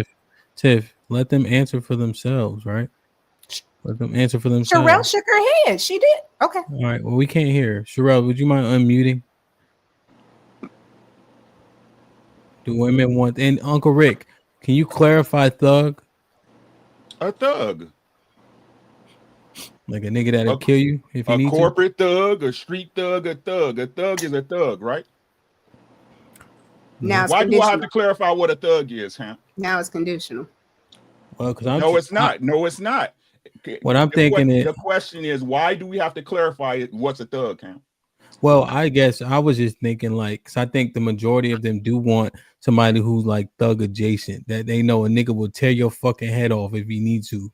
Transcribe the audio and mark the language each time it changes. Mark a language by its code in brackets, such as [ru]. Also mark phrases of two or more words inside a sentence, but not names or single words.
[en] Tiff, let them answer for themselves, right? Let them answer for themselves. Sherelle shook her head. She did. Okay. All right. Well, we can't hear. Sherelle, would you mind unmuting? Do women want? And Uncle Rick, can you clarify thug? A thug. Like a nigga that'll kill you if you need to? A corporate thug, a street thug, a thug. A thug is a thug, right? Now why do I have to clarify what a thug is, huh? Now it's conditional. Well, because it's not. No, it's not. What I'm thinking is the question is, why do we have to clarify what's a thug, huh? Well, I guess I was just thinking, like, because I think the majority of them do want somebody who's like thug adjacent, that they know a nigga will tear your fucking head off if he needs to.